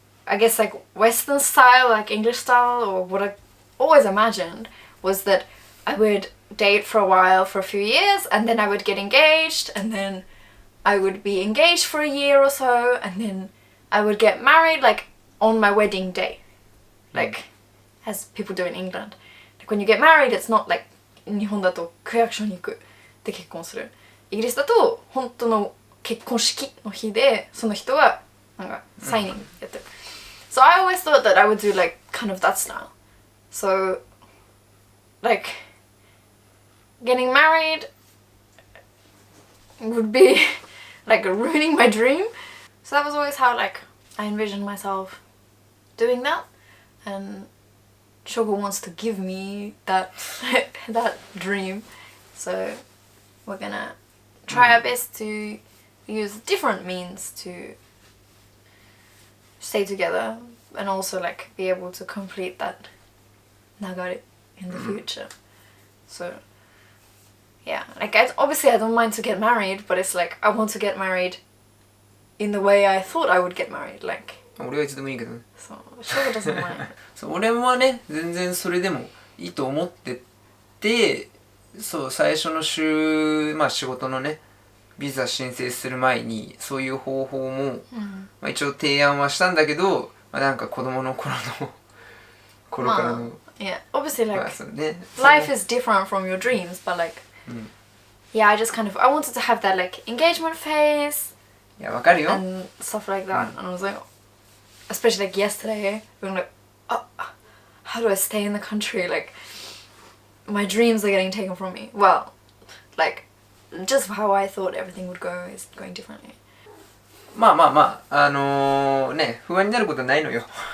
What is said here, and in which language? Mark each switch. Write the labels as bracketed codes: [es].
[en] I guess like Western style, like English style, or what I always imagined was that I would date for a while, for a few years, and then I would get engaged, and then I would be engaged for a year or so, and then I would get married like on my wedding day, like as people do in England. Like when you get married, it's not like [ja] 日本だと区役所に行くで結婚する。イギリスだと本当の結婚式の日でその人がなんかサイニングやってる。 [en] So I always thought that I would do like kind of that style. So like getting married would be like ruining my dream. So that was always how like I envisioned myself doing that, and Shogo wants to give me that that dream. So we're gonna try our best to use different means to stay together and also like be able to complete that nagare in the future. So yeah, like obviously I don't mind to get married, but it's like I want to get married in the way I thought I would get married. Like [ja] 俺はいつでもいいけどね。 [en] so Shogo doesn't mind. [ja] そう俺はね全然それでもいいと思ってて、そう最初のまあ仕事のねビザ申請する前にそういう方法も、まあ、一応提案はしたんだけど、まあ、なんか子供の頃からの、 [en] yeah, obviously like [ja] まあそうね、 [en] life is different from your dreams, but like yeah, I just kind of I wanted to have that like engagement phase. [ja] いやわかるよ。 [en] And stuff like that, and I was like, especially like yesterday, we were like, oh, how do I stay in the country? Like, my dreams are getting taken from me. Well, like, just how I thought everything would go is going differently. [ja] まあね不安になることはないのよ。